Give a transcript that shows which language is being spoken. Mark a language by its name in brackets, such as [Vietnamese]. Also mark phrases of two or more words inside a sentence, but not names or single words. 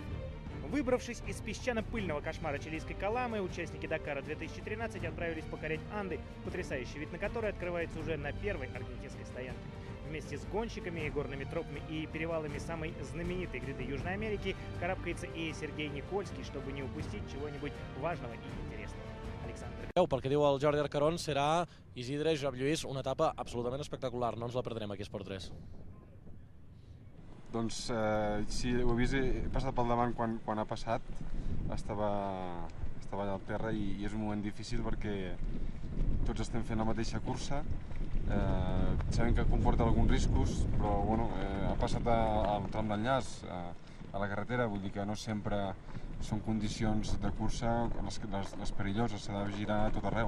[Russian] Выбравшись из песчано-пыльного кошмара чилийской Каламы, участники Дакара 2013 отправились покорять Анды, потрясающий вид на который открывается уже на первой аргентинской стоянке. Вместе с гонщиками, горными тропами и перевалами самой знаменитой гряды Южной Америки карабкается и Сергей Никольский, чтобы не упустить чего-нибудь важного и интересного. Александр. [Catalan] Pel que diu el Jordi Arcarón, serà Isidre Josep Lluís, una etapa absolutament espectacular. No ens la perdrem aquí a Esport 3. Doncs sí, ho he vist, he passat pel davant quan ha passat, estava allà al terra i és un moment difícil perquè tots estem fent la mateixa cursa, sabem que comporta alguns riscos, però bueno, ha passat al tram d'enllaç, a la carretera, vull dir que no sempre són condicions de cursa les perilloses, s'ha de girar a tot arreu.